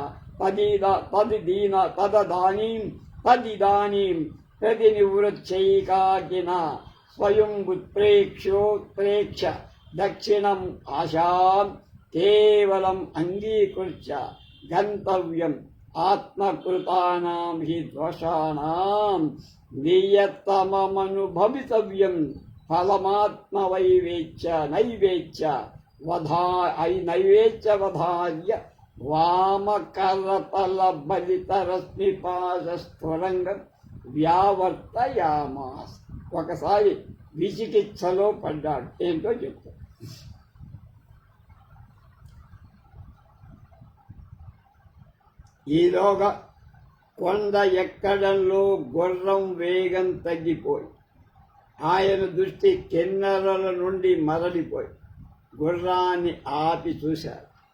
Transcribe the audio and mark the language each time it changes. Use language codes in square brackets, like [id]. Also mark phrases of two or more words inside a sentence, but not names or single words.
[sa] तदिदानीं प्रतिनिवृच्छैकाकिना स्वयं उत्प्रेक्ष्य दक्षिणम् आशां केवलम् अङ्गीकृत्य गन्तव्यम् आत्मकृतानां हि दोषाणां नियतममनुभवितव्यं नैवेच्य वधार्य वामकरतलबलितरश्मिपाशस्फुरङ्गं व्यावर्तयामास्. [te] ఒకసారి విచికిత్సలో పడ్డాడు. ఏంటో చెప్తాడు. ఈలోగా కొండ ఎక్కడంలో గుర్రం వేగం తగ్గిపోయి ఆయన దృష్టి కిన్నెరల నుండి మరలిపోయి గుర్రాన్ని ఆపి చూశాడు.